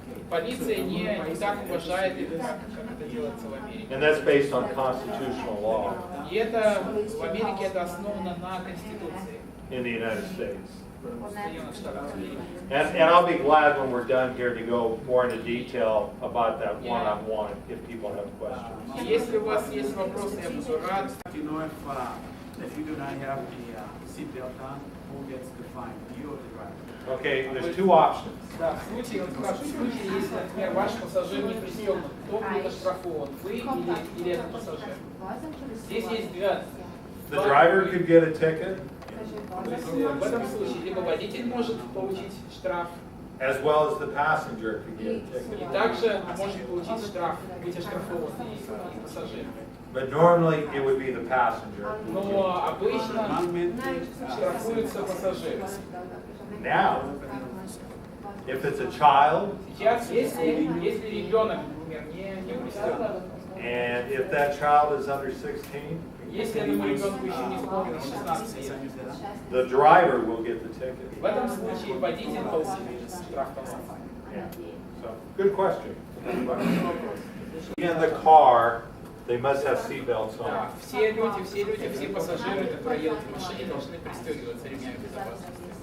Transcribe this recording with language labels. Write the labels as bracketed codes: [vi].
[ru] полиция не так уважает их, как это делается в Америке. [en] And that's based on constitutional law [ru] И это в Америке это основано на Конституции [en] in the United States. [ru] Соединенных Штатов Америки. [en] And I'll be glad when we're done here to go more into detail about that one-on-one if people have questions. [ru] И если у вас есть вопросы, я буду рад. [en] You know, if you do not have the seatbelt on, who gets the fine? You or the driver? Okay, there's two options. [ru] Да, в случае, он спрашивает, в случае, если, например, ваш пассажир не пристегнут, кто будет оштрафован, вы или этот пассажир? Здесь есть две. [en] The driver could get a ticket [ru] То есть в этом случае либо водитель может получить штраф, [en] as well as the passenger could get a [ru] и [en] ticket. [ru] также может получить штраф, быть оштрафован и пассажир. [en] But normally it would be the passenger. [ru] Но обычно штрафуются пассажиры. [en] Now, if it's a child, [ru] Сейчас, если ребенок, например, не пристегнут, [en] and if that child is under 16, [ru] если этому ребенку еще не исполнилось 16 лет, [en] the driver will get the ticket. [ru] в этом случае водитель получит штраф. [en] Yeah. So, good question. In the car, they must have seatbelts [ru] Да, [en] on. [ru] все пассажиры, которые едут в машине, должны пристегиваться ремнями безопасности.